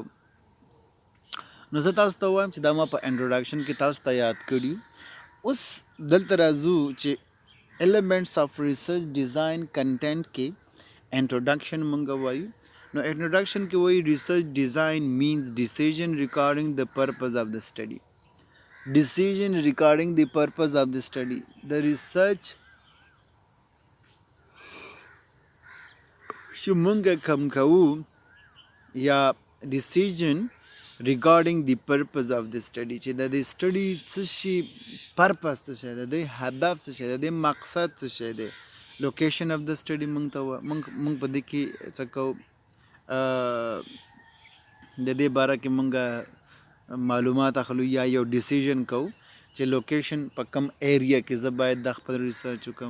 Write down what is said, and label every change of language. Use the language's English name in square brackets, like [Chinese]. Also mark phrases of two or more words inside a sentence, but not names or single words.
[Pashto] نو زه تاسو ته وایم چې دا ما په انټروډکشن کې تاسو ته یاد کړي. اوس دلته راځو چې [English] elements of research design content [Pashto] کې انټروډکشن موږ وایو. نو انټروډکشن کې وایي [English] research design means decision regarding the purpose of the study. Decision regarding the purpose of the study. The research [Pashto] چې مونږ کوم کوو یا [English] decision regarding the purpose of the study، [Pashto] چې د دې study څه شي پرپس څه شی دی، د دې هدف څه شی دی، د دې مقصد څه شی دی. [English] location of the study [Pashto] مونږ ته مونږ په دې کې څه کوو د دې باره کې مونږ معلومات اخلو یا یو ډیسیژن کوو چې لوکیشن په کم ایریا کې زه باید د خپل ریسرچ وکړم.